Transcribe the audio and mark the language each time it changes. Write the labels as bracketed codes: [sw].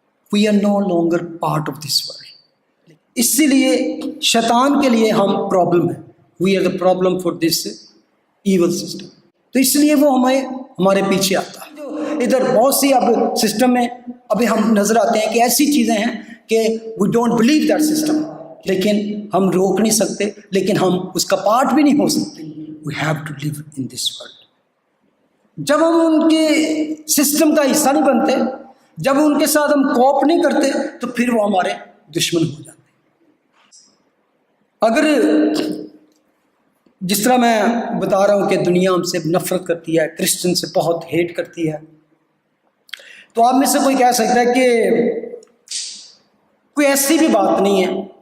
[en] We are no longer part of this world. [ur] اسی لیے شیطان کے لیے ہم پرابلم ہیں. [en] We are the problem for this evil system. [ur] تو اس لیے وہ ہمارے پیچھے آتا ہے. ادھر بہت سی اب سسٹم میں ابھی ہم نظر آتے ہیں کہ ایسی چیزیں ہیں کہ [en] we don't believe that system, [ur] لیکن ہم روک نہیں سکتے, لیکن ہم اس کا پارٹ بھی نہیں ہو سکتے. [en] We have to live in this world. [ur] جب ہم ان کے سسٹم کا حصہ نہیں بنتے, جب ان کے ساتھ ہم کوپ نہیں کرتے, تو پھر وہ ہمارے دشمن ہو جاتے ہیں. اگر جس طرح میں بتا رہا ہوں کہ دنیا ہم سے نفرت کرتی ہے, کرسچن سے بہت ہیٹ کرتی ہے, تو آپ میں سے کوئی کہہ سکتا ہے کہ کوئی ایسی بھی بات نہیں ہے,